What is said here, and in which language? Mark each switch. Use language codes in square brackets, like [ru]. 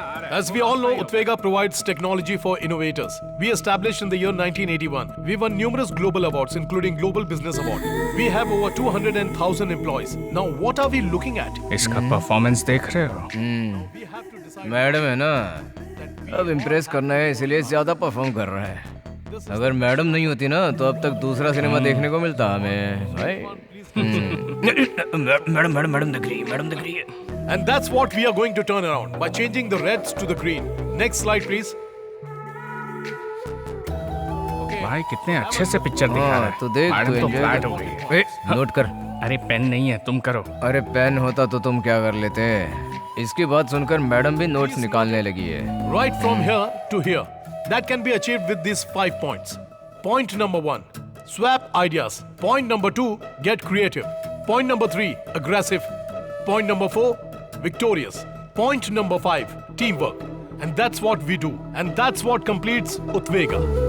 [en] As we all know, Utvega provides technology for innovators. We established in the year 1981. We won numerous global awards, including Global Business Award. We have over 200,000 employees. Now, what are we looking at? [hi] इसका performance देख रहे हो? Madam है ना, अब impress करना है इसलिए ज्यादा परफॉर्म कर रहा है। अगर मैडम नहीं होती ना तो अब तक दूसरा सिनेमा देखने को मिलता हमें भाई। मैडम दिख रही है। [en] And that's what we are going to turn around by changing the reds to the green. Next slide, please. [hi] भाई कितने अच्छे से पिक्चर दिखा रहा है। तो देख, मैडम तो तो [en] enjoy [hi] फ्लैट कर। हो गई है। नोट कर। अरे पेन नहीं है, तुम करो। अरे पेन होता तो तुम क्या कर लेते? इसकी बात सुनकर मैडम भी नोट्स निकालने लगी है। [en] Right from here to here. That can be achieved with these 5 points. Point number 1, swap ideas. Point number 2, get creative. Point number 3, aggressive. Point number 4, victorious. Point number 5, teamwork. And that's what we do. And that's what completes Utvega.